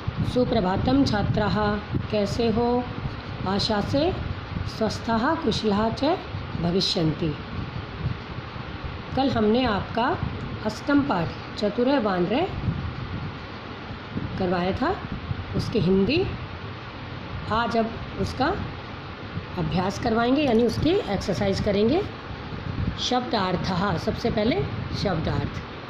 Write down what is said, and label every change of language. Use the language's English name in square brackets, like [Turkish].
[Sanskrit] सुप्रभातम छात्राः, [Hindi] कैसे हो? [Sanskrit] आशा से स्वस्थः कुशलः च भविष्यन्ति। [Hindi] कल हमने आपका अष्टम पाठ चतुरः बानरः करवाया था, उसकी हिंदी। आज अब उसका अभ्यास करवाएंगे, यानी उसकी एक्सरसाइज करेंगे। शब्दार्थः, सबसे पहले शब्दार्थ।